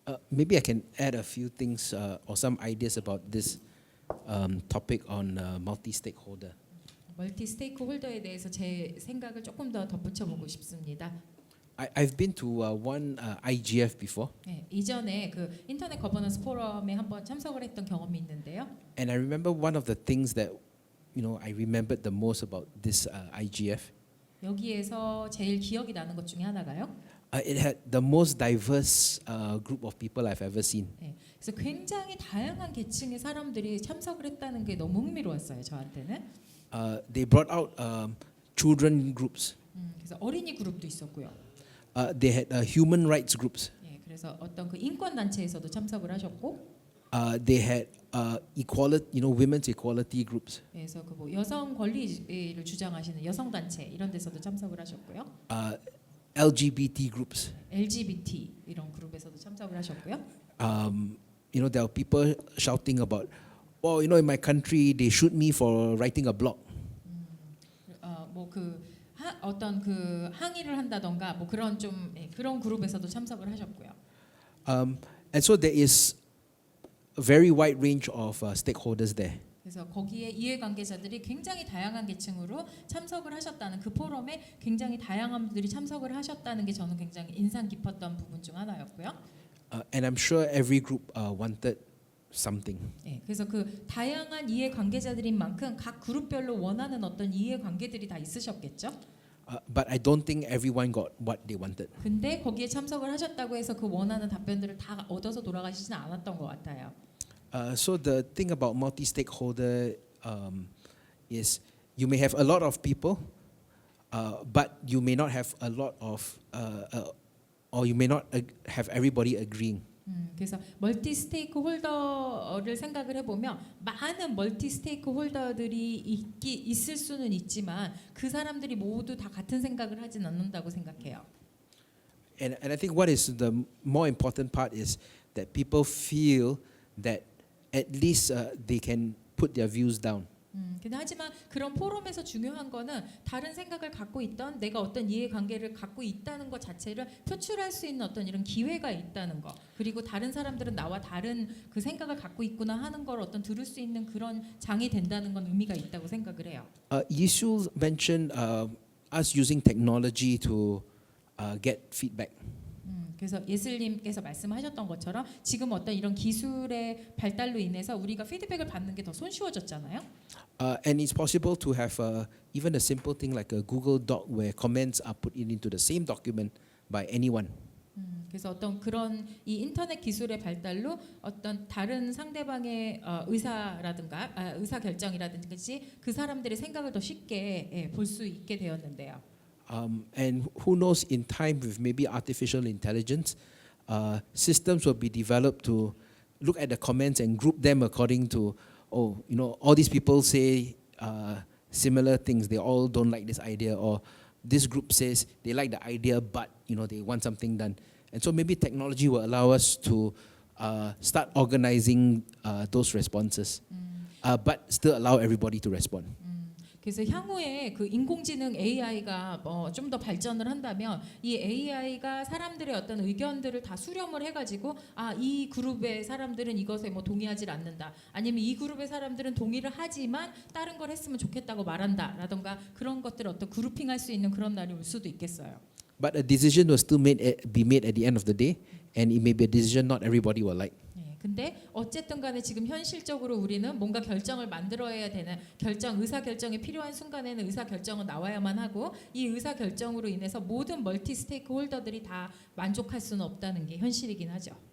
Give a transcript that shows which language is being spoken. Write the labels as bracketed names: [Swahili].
[English] Maybe I can add a few things or some ideas about this topic on multi-stakeholder. [Korean] 멀티 스테이크 홀더에 대해서 제 생각을 조금 더 덧붙여 보고 싶습니다. [English] I've been to one IGF before, [Korean] 네, 이전에 그 인터넷 거버넌스 포럼에 한번 참석을 했던 경험이 있는데요. [English] and I remember one of the things that I remembered the most about this IGF. [Korean] 여기에서 제일 기억이 나는 것 중에 하나가요. [English] It had the most diverse group of people I've ever seen. [Korean] 네, 그래서 굉장히 다양한 계층의 사람들이 참석을 했다는 게 너무 흥미로웠어요. 저한테는. [English] They brought out children groups. [Korean] 그래서 어린이 그룹도 있었고요. [English] They had human rights groups. [Korean] 네, 그래서 어떤 그 인권 단체에서도 참석을 하셨고, [English] They had equality, women's equality groups. [Korean] 그래서 그 뭐 여성 권리를 주장하시는 여성 단체 이런 데서도 참석을 하셨고요. [English] LGBT groups. [Korean] LGBT 이런 그룹에서도 참석을 하셨고요. [English] There are people shouting about, in my country they shoot me for writing a blog. [Korean] 뭐그 어떤 그 항의를 한다던가 뭐 그런 좀 그런 그룹에서도 참석을 하셨고요. [English] And so there is a very wide range of stakeholders there. [Korean] 그래서 거기에 이해관계자들이 굉장히 다양한 계층으로 참석을 하셨다는 그 포럼에 굉장히 다양한 분들이 참석을 하셨다는 게 저는 굉장히 인상 깊었던 부분 중 하나였고요. [English] And I'm sure every group wanted something. [Korean] 네, 그래서 그 다양한 이해관계자들인 만큼 각 그룹별로 원하는 어떤 이해관계들이 다 있으셨겠죠. [English] But I don't think everyone got what they wanted. [Korean] 근데 거기에 참석을 하셨다고 해서 그 원하는 답변들을 다 얻어서 돌아가시지는 않았던 것 같아요. [English] So the thing about multi-stakeholder is you may have a lot of people, but you may not have a lot of, or you may not have everybody agreeing. [Korean] 그래서 멀티 스테이크 홀더를 생각을 해보면 많은 멀티 스테이크 홀더들이 있을 수는 있지만 그 사람들이 모두 다 같은 생각을 하진 않는다고 생각해요. [English] And I think what is the more important part is that people feel that at least they can put their views down. [Korean] 근데 하지만 그런 포럼에서 중요한 거는 다른 생각을 갖고 있던 내가 어떤 이해관계를 갖고 있다는 것 자체를 표출할 수 있는 어떤 이런 기회가 있다는 거, 그리고 다른 사람들은 나와 다른 그 생각을 갖고 있구나 하는 걸 어떤 들을 수 있는 그런 장이 된다는 건 의미가 있다고 생각을 해요. [English] Yisul mentioned us using technology to get feedback. [Korean] 그래서 예슬님께서 말씀하셨던 것처럼 지금 어떤 이런 기술의 발달로 인해서 우리가 피드백을 받는 게 더 손쉬워졌잖아요. [English] And it's possible to have even a simple thing like a Google Doc where comments are put into the same document by anyone. [Korean] 그래서 어떤 그런 이 인터넷 기술의 발달로 어떤 다른 상대방의 의사라든가 의사 결정이라든지 그 사람들의 생각을 더 쉽게 볼 수 있게 되었는데요. [English] And who knows, in time with maybe artificial intelligence, systems will be developed to look at the comments and group them according to, all these people say similar things. They all don't like this idea, or this group says they like the idea, but they want something done. And so maybe technology will allow us to start organizing those responses, but still allow everybody to respond. [Korean] 그래서 향후에 그 인공지능 AI가 좀 더 발전을 한다면 이 AI가 사람들의 어떤 의견들을 다 수렴을 해가지고 이 그룹의 사람들은 이것에 뭐 동의하지 않는다, 아니면 이 그룹의 사람들은 동의를 하지만 다른 걸 했으면 좋겠다고 말한다라던가 그런 것들을 어떤 그룹핑할 수 있는 그런 날이 올 수도 있겠어요. [English] But a decision will still be made at the end of the day, and it may be a decision not everybody will like. [Korean] 근데 어쨌든 간에 지금 현실적으로 우리는 뭔가 결정을 만들어야 되는 의사 결정이 필요한 순간에는 의사 결정은 나와야만 하고, 이 의사 결정으로 인해서 모든 멀티 스테이크 홀더들이 다 만족할 수는 없다는 게 현실이긴 하죠.